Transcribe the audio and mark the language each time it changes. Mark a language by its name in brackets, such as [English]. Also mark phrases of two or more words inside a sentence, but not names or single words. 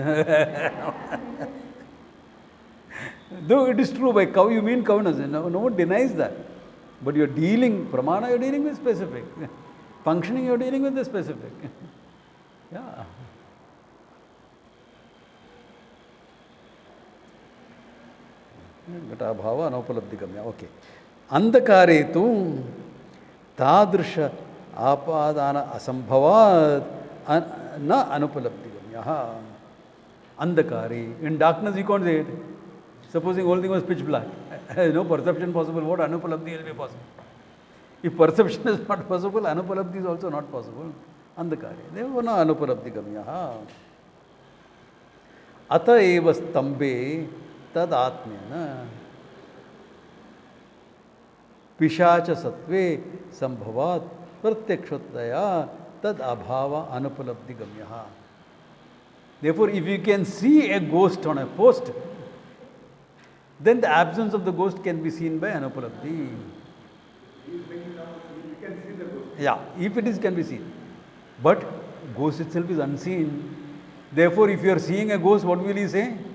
[English] Though it is true, by cow you mean cowness. No one denies that. But you are dealing, pramana you are dealing with specific. Functioning you are dealing with the specific. Yeah. [Sanskrit] भाव अनुपलब्धि गम्य. [English] Okay. [Sanskrit] अन्धकारे तु तादृश आपादन असम्भवात् न अनुपलब्धि गम्य. Andhakari. [English] In darkness you can't say it. Supposing whole thing was pitch black. No perception possible. What Anupalabdhi will be possible? If perception is not possible, Anupalabdhi is also not possible. Andhakari. Therefore, [Sanskrit] न अनुपलब्धि गम्य. अत एव स्तम्भे तद् आत्मेन पिशाच सत्त्वे सम्भवात् प्रत्यक्षतया तद् अभाव अनुपलब्धि गम्य. [English] Therefore, if you can see a ghost on a post, then the absence of the ghost can be seen by Anupalabdhi. Yeah, if it is, can be seen. But ghost itself is unseen. Therefore, if you are seeing a ghost, what will he say?